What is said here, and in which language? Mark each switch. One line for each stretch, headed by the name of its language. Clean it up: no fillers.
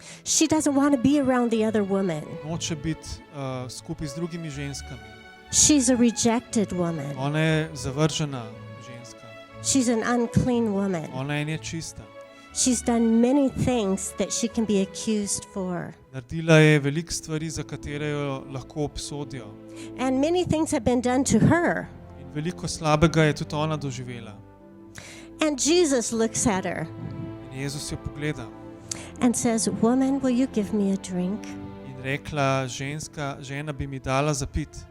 English: She doesn't want to be around the other woman.
Slovenian: Noče biti skupaj z drugimi ženskami.
English: She's a rejected woman.
Slovenian: Ona je zavržena ženska.
English: She's an unclean woman.
Slovenian: Ona je nečista.
English: She's done many things that she can be accused for.
Slovenian: Naredila je veliko stvari, za katere jo lahko obsodijo.
English: And many things have been done to her.
Slovenian: In veliko slabega je tudi ona doživela.
English: And Jesus looks at her
Slovenian: In Jezus jo pogleda
English: and says, Woman, will you give me a drink?
Slovenian: in rekla, žena bi mi dala za pit.